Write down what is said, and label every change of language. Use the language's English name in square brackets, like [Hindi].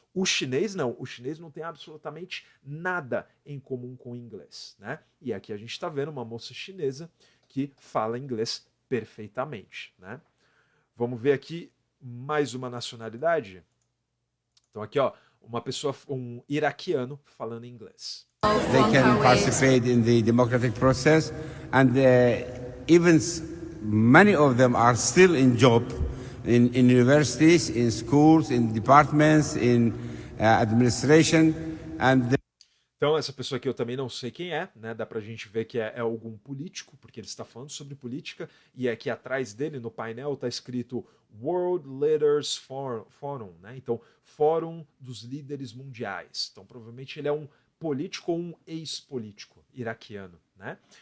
[Portuguese] O chinês não tem absolutamente nada em comum com o inglês, né? E aqui a gente está vendo uma moça chinesa que fala inglês perfeitamente, né? Vamos ver aqui mais uma nacionalidade. Então aqui, ó, uma pessoa, um iraquiano falando inglês. [English] They can participate in the democratic process, and even many of them are still in job in universities, in schools, in departments, in administration, and [Portuguese] então, essa pessoa aqui eu também não sei quem é, né? Dá pra gente ver que é algum político, porque ele está falando sobre política, e aqui atrás dele, no painel, está escrito World Leaders Forum, né? Então, Fórum dos Líderes Mundiais. Então, provavelmente ele é um político ou um ex-político iraquiano, né?